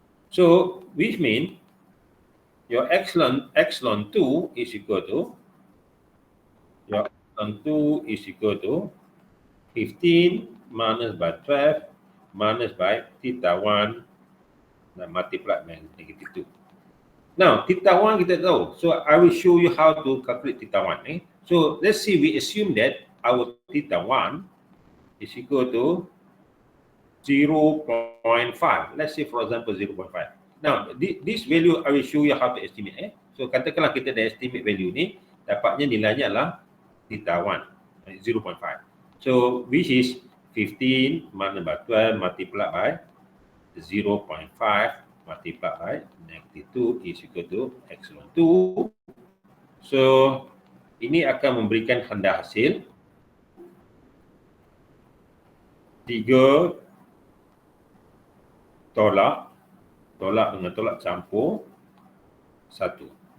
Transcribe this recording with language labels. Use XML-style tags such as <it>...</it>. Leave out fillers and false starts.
<en>So which mean your epsilon 2 is equal to, your epsilon 2 is equal to 15 minus by 12 minus by theta 1 dan multiplied by negative 2. Now, theta 1</en> <ms>kita tahu.</ms> <en>So, I will show you how to calculate theta 1. So, let's see, we assume that our theta 1 is equal to 0.5. Let's say, for example, 0.5. Now, this value, I will show you how to estimate.</en> <ms>So, katakanlah kita dah estimate value ni, dapatnya nilainya adalah theta 1, 0.5.</ms> <en>So, which is 15 minus by 12 multiplied by 0.5 multiplied by negative 2 is equal to epsilon 2.</en> <ms>So, ini akan memberikan tanda hasil 3 tolak dengan tolak campur 1.</ms>